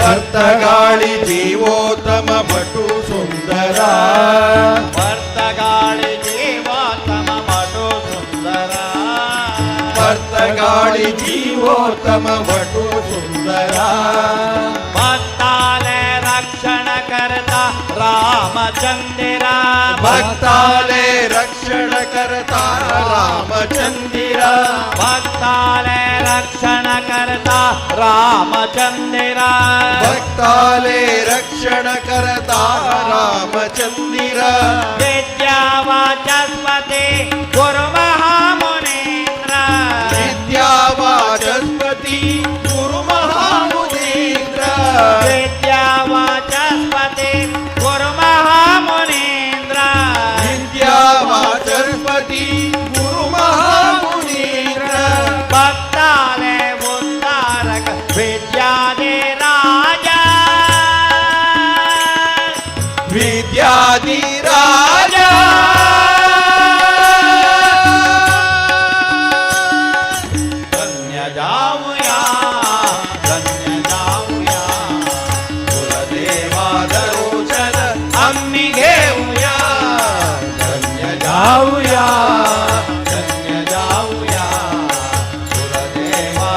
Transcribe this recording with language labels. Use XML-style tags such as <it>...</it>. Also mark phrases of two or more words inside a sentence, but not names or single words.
<kok>वर्तगाळि जीवोत्तम भटु सुंदरा वर्तगाळि जीवोत्तम भटु सुंदरा वर्तगाळि जीवोत्तम भटु सुंदरा भक्ताले रक्षण करता रामचंद्रा भक्ताले रक्षण करता रामचंदिरा भक्ताले रक्षण करता रामचंद्रा भक्ताले रक्षण करता रामचंदिरा विद्यावाचस्पति गुरु महामुनीन्द्र विद्यावाचस्पति गुरु महामुनीन्द्र विद्यावाचस्पति गुरु महामुनीन्द्र विद्यावाचस्पति गुरु महामुनीन्द्र भक्ताले उद्धारक विद्यादि राजा विद्यादि राजा</kok> <mr>धन्य जाऊया कुलदेवा दरोचन आम्ही घेऊया धन्य जाऊया कुलदेवा</mr>